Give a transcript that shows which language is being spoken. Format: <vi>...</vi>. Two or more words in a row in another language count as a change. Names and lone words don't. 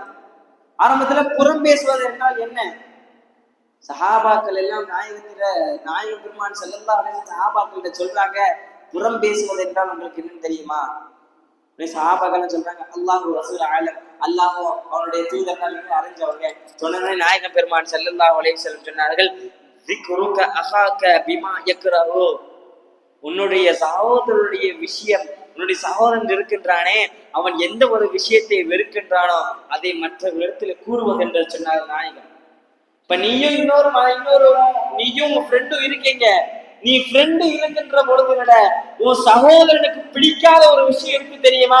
<ta>ஆரம்பத்துல புறம் பேசுவது என்றால் என்ன? சஹாபாக்கள் எல்லாம் நாயகம் பெருமான்</ta> <ar>صلى الله عليه وسلم</ar> <ta>சஹாபாக்கள் சொல்றாங்க, புறம் பேசுவது என்றால் உங்களுக்கு என்னன்னு தெரியுமா? சஹாபாக்கள் சொல்றாங்க,</ta> <ar>الله رسول أعلم,</ar> <ta>அல்லாஹு அவனுடைய தூதர்கள் அறிஞ்சவங்க. சொன்ன நாயகம் பெருமான்</ta> <ar>صلى الله عليه وسلم</ar> <ta>சொன்னார்கள்,</ta> <ar>ذِكْرُكَ أَخَاكَ بِمَا يَكْرَهُ,</ar> <ta>உன்னுடைய சகோதரனுடைய விஷயம், உன்னுடைய சகோதரன் இருக்கின்றானே அவன் எந்த ஒரு விஷயத்தை வெறுக்கின்றானோ அதை மற்றவர்களிடத்துல கூறுவது என்று சொன்னார் நாயகம். இப்ப நீயும் நீயும் ஃப்ரெண்டும் இருக்கீங்க. நீ ஃப்ரெண்டு இருக்கின்ற பொழுது விட உன் சகோதரனுக்கு பிடிக்காத ஒரு விஷயம் இருக்கு தெரியுமா?</ta>